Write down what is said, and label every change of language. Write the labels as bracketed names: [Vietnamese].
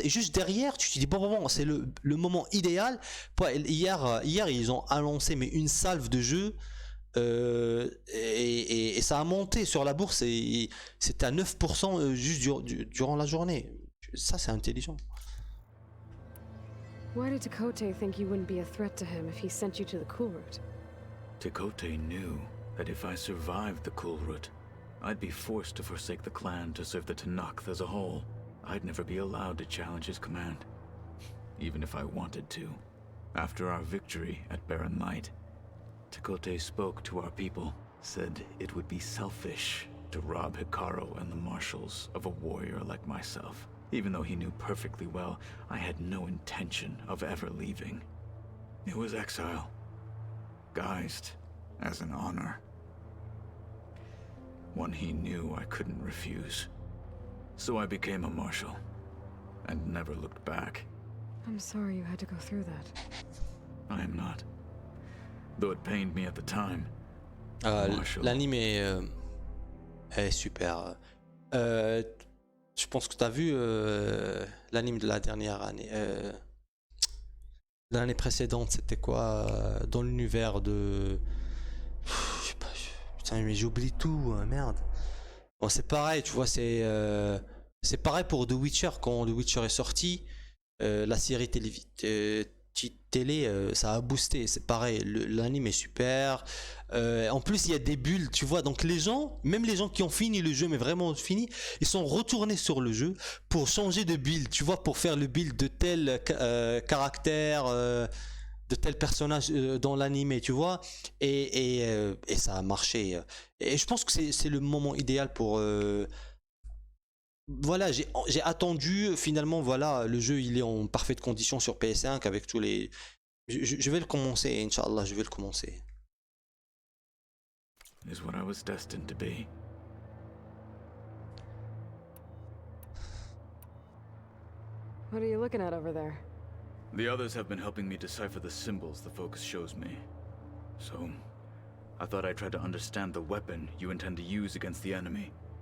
[French] Et juste derrière, tu te dis bon, c'est le moment idéal. Hier, ils ont annoncé mais une salve de jeux. Et ça a monté sur la bourse. Et c'était à 9% juste durant la journée. Ça, c'est intelligent. [English] Why did Tekote think you wouldn't be a threat to him if he sent you to the cool route? Tekote knew that if I survived the cool route, I'd be forced to forsake the clan to serve the Tenakth as a whole. I'd never be allowed to challenge his command, even if I wanted to. After our victory at Barren Light, Tekote spoke to our people, said it would be selfish to rob Hikaru and the marshals of a warrior like myself. Even though he knew perfectly well I had no intention of ever leaving. It was exile, guised as an honor. One he knew I couldn't refuse. So I became a marshal, and never looked back. I'm sorry you had to go through that. I am not. Though it pained me at the time. [French] L'anime est super. Je pense que tu as vu l'anime de la dernière année. L'année précédente, c'était quoi dans l'univers de. Je sais pas. Putain, mais j'oublie tout, merde. Bon, c'est pareil, tu vois, c'est pareil pour The Witcher. Quand The Witcher est sorti, la série télé, ça a boosté. C'est pareil, l'anime est super. En plus, il y a des bulles, tu vois. Donc les gens, même les gens qui ont fini le jeu, mais vraiment fini, ils sont retournés sur le jeu pour changer de build, tu vois, pour faire le build de tel caractère, de tel personnage dans l'anime, tu vois. Et ça a marché. Et je pense que c'est le moment idéal pour. Voilà, j'ai attendu, finalement, voilà, le jeu il est en parfaite condition sur PS5 avec tous les. Je vais le commencer, Inch'Allah, je vais le commencer. [English] Is what I was destined to be. What are you looking at over there? The others have been helping me decipher the symbols the focus shows me. So, I thought I'd try to understand the weapon you intend to use against the enemy.